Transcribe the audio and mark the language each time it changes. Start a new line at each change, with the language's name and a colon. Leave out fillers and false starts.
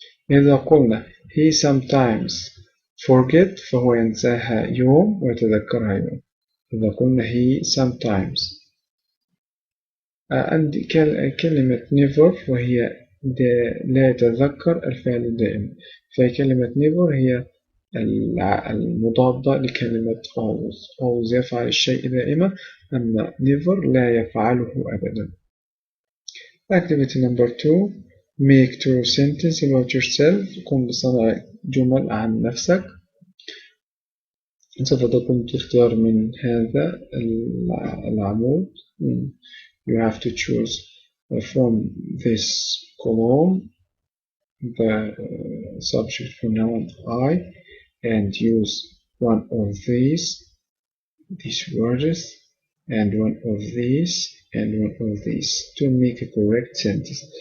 Arabic: إذا قلنا
English: he sometimes forget
Arabic: فهو ينساها يوم ويتذكرها يوم. إذا قلنا
English: he sometimes.
Arabic: عندي كلمة never وهي لا يتذكر الفعل دائما، فكلمة never هي المضادة لكلمة always يفعل الشيء دائما، أما never لا يفعله أبدا.
English: Activity number 2 make true sentence about yourself.
Arabic: قم بصنع جمل عن نفسك. سوف تقوم باختيار من هذا العمود.
English: You have to choose from this column the subject pronoun I and use one of these words and one of these and one of these to make a correct sentence.